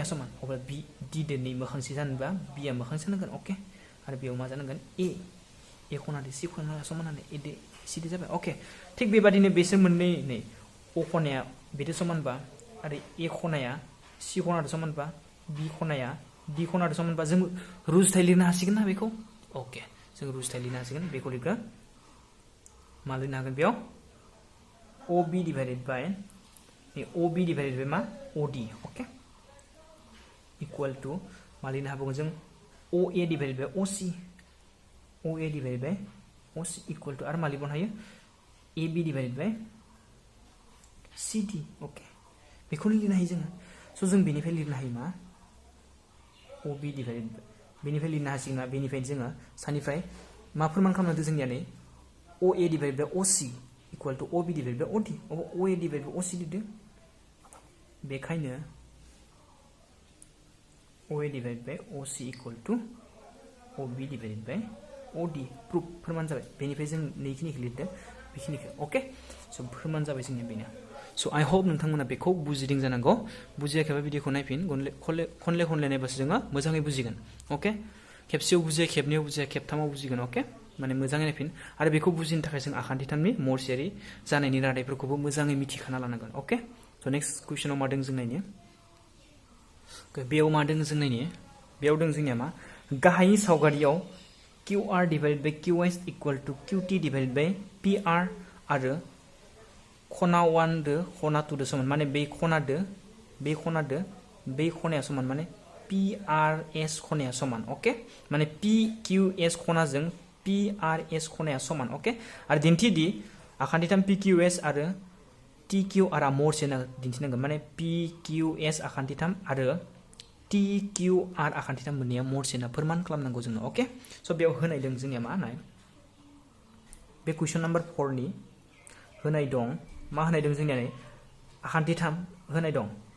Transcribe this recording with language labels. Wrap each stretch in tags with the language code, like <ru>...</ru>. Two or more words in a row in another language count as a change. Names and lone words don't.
<brx>समान अब्ला D दोनै मोखांसे जानोबा B आ मोखांसे जानांगोन ओके आरो बेयाव मा जानांगोन A खनादो C खनाया समान होननानै A दो C दो जाबाय ओके थिग बेबादिनो बेसोर मोननै नै O खनाया बेदो समानबा आरो A खनाया C खनादो समानबा B खनाया D खनादो समानबा जों रुजुथाय लिरनो हासिगोन ना बेखौ ओके जों रुजुथाय लिरनो हासिगोन बेखौ लिरगोन मा लिरनो हागोन बेयाव</brx> <en>OB divided by</en> <brx>मा OD ओके</brx> <en>equal to</en> <brx>मा लिरनो हाबावगोन जों</brx> <en>OA divided by OC equal to</en> <brx>आरो मा लिरबावनो हायो</brx> <en>AB divided by</en> <brx>CD ओके बेखौनो लिरनो हायो जोङो स जों बेनिफ्राय लिरनो हायो मा</brx> <en>OB divided by</en> <brx>बेनिफ्राय लिरनो हासिगोन ना बेनिफ्राय जोङो सानिफ्राय मा फोरमान खालामदों जोंनिया नै</brx> <en>OA divided by OC</en> <brx>इक्वल टू OB divided by OD OA divided by OC लिरदों बेखायनो</brx> <en>OA divided by OC equal to OB divided by OD proof</en> <brx>फोरमान जाबाय बेनिफ्राय जों नैखिनिखौ लिरदों बेखिनिखौ ओके स फोरमान जाबाय जोंनिया बेनो स</brx> <en>I hope</en> <brx>नोंथांमोना बेखौ बुजिदों जानांगौ बुजियाखैबा भिडिअखौ नायफिन खनले नायबासो जोङो मोजाङै बुजिगोन ओके खेबसेयाव बुजिया खेबनैयाव बुजिया खेबथामाव बुजिगोन ओके माने मोजाङै नायफिन आरो बेखौ बुजिनो थाखाय जों आखान्थिथामनि महरसेयारि जानायनि रादायफोरखौबो मोजाङै मिथिखाना लानांगोन ओके स</brx> <en>next questionआव</en> <brx>मा दों जों नायनि बेयाव मा दों जों नायनि बेयाव दों जोंनिया मा गाहायनि सावगारियाव</brx> <en>QR divided by QS equal to QT divided by PR</en> <brx>आरो खना 1 दो खना 2 दो समान माने बे खनाया समान माने PRS खनाया समान ओके माने PQS खनाजों PRS खनाया समान ओके आरो दिन्थिदि आखान्थिथाम PQS आरो TQR आ महरसे दिन्थिनांगोन माने PQS आखान्थिथाम आरो TQR आखान्थिथाम मोननैया महरसे फोरमान खालामनांगौ जोंनो ओके स बेयाव होनाय दं जोंनिया मा होनाय बे</brx> <en>question number</en> <brx>4 नि होनाय दं मा होनाय दं जोंनिया नै आखान्थिथाम होनाय दं</brx>